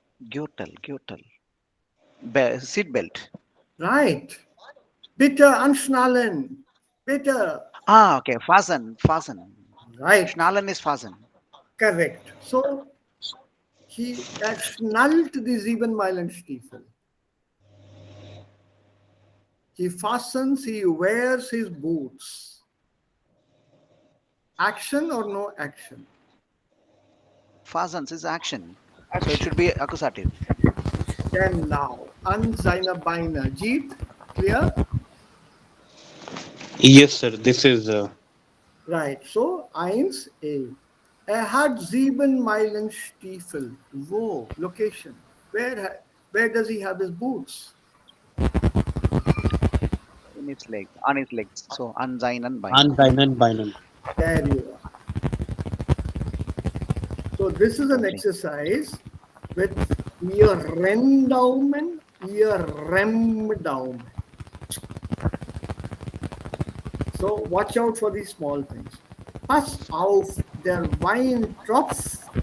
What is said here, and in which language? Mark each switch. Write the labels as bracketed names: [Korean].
[English] Gürtel. Seat belt. [German] Right. Bitte anschnallen. Bitte. [English] Okay. Fasten. Right. Schnallen is fasten. Correct. [German] So, schnallt die Siebenmeilenstiefel. [English] He fastens, he wears his boots. Action or no action? Fastens is action. So it should be accusative. Then now, [German] an seine Beine. [English] Jeet, clear? Yes, sir. This is. [German] Right. So, eins, A. Hat 7 Meilenstiefel. Wo? Location. [English] Where does he have his boots? In its leg. On his legs. So, [German] an seinen Beinen. An seinen Beinen. [English] There you are. So, this is an exercise with [German] ihr Renndaumen, ihr Remmdaumen. [English] So watch out for these small things. [German] Pass auf, der Wein tropft.